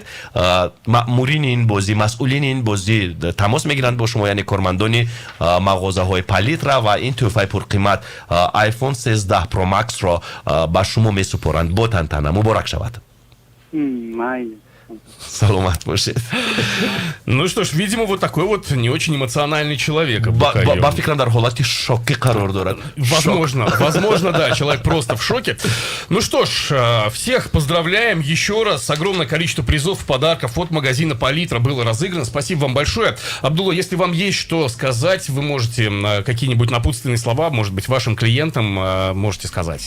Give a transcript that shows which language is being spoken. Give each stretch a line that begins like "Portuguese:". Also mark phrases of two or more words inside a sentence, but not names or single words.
Tajik: маъмурини ин бозӣ, масъулини ин бозӣ тамос мегиранд бо шумо, яъне кормандони мағозаҳои палитра, ва ин тӯҳфаи пурқимат iPhone 13 Pro Max ро ба шумо месупоранд. Бо тантана муборак шавад. Саломат бошед.
Russian: Ну что ж, видимо, вот такой вот не очень эмоциональный человек.
Tajik: Ба фикрам дар ҳолати шоки қарор дорад.
Russian: Возможно, да, человек просто в шоке. Ну что ж, всех поздравляем еще раз. Огромное количество призов, подарков от магазина Палитра было разыграно. Спасибо вам большое. Абдулла, если вам есть что сказать, вы можете какие-нибудь напутственные слова, может быть, вашим клиентам можете сказать.